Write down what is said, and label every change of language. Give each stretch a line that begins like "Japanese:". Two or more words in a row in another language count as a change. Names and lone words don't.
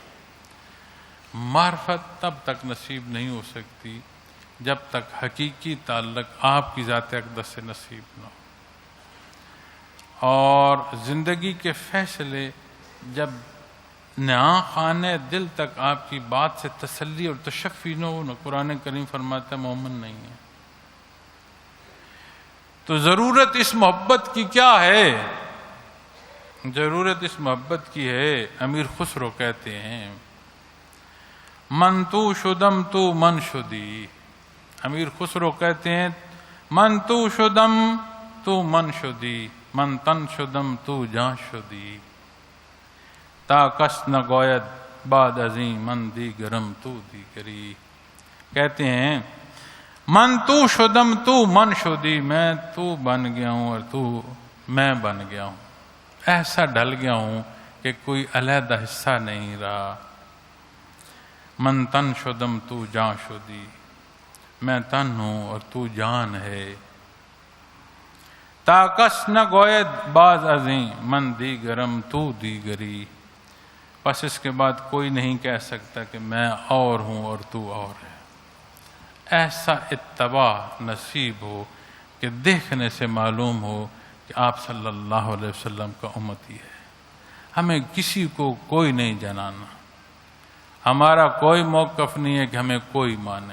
Urdu: معرفت تب تک نصیب نہیں ہو سکتی جب تک حقیقی تعلق آپ کی ذات اقدس سے نصیب نہ ہو، اور زندگی کے فیصلے جب نیا خانے دل تک آپ کی بات سے تسلی اور تشفی نہ ہو. قرآن کریم فرماتا ہے مومن نہیں ہے. تو ضرورت اس محبت کی کیا ہے؟ ضرورت اس محبت کی ہے. امیر خسرو کہتے ہیں
Persian: من تو شدم تو من شدی.
Urdu: امیر خسرو کہتے ہیں
Persian: من تو شدم تو من شدی، من تن شدم تو جان شدی، تا کس نہ گوید بعد ازیں من دیگرم تو دیگری.
Urdu: کہتے ہیں
Persian: من تو شدم تو من شدی،
Urdu: میں تو بن گیا ہوں اور تو میں بن گیا ہوں، ایسا ڈل گیا ہوں کہ کوئی علیحدہ حصہ نہیں رہا.
Persian: من تن شدم تو جان شدی،
Urdu: میں تن ہوں اور تو جان ہے.
Persian: تا کس نہ گوید بعد ازیں من دیگرم تو دیگری.
Urdu: بس اس کے بعد کوئی نہیں کہہ سکتا کہ میں اور ہوں اور تو اور ہے. ایسا اتباع نصیب ہو کہ دیکھنے سے معلوم ہو کہ آپ
Arabic: صلی اللہ علیہ وسلم
Urdu: کا امتی ہے. ہمیں کسی کو کوئی نہیں جانانا، ہمارا کوئی موقف نہیں ہے کہ ہمیں کوئی مانے.